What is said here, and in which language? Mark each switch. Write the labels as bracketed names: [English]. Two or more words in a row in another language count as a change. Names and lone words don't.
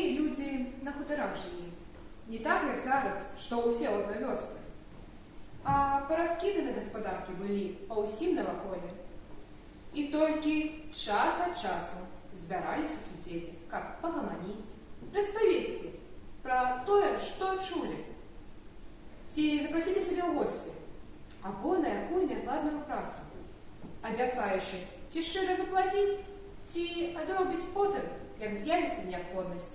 [Belarusian] люди на хуторах жили. Не так, як зараз, што ўсе ў адной вёсцы. А параскіданы гаспадаркі былі па ўсім наваколе. І толькі час ад часу збіраліся суседзі, каб пагаманіць, распавесці пра тое, што чулі. Ці запрасіць да сябе ў госці, або на якую неадкладную працу, абяцаючы ці шчыра заплаціць, ці адробіць потым, як з'явіцца неабходнасць.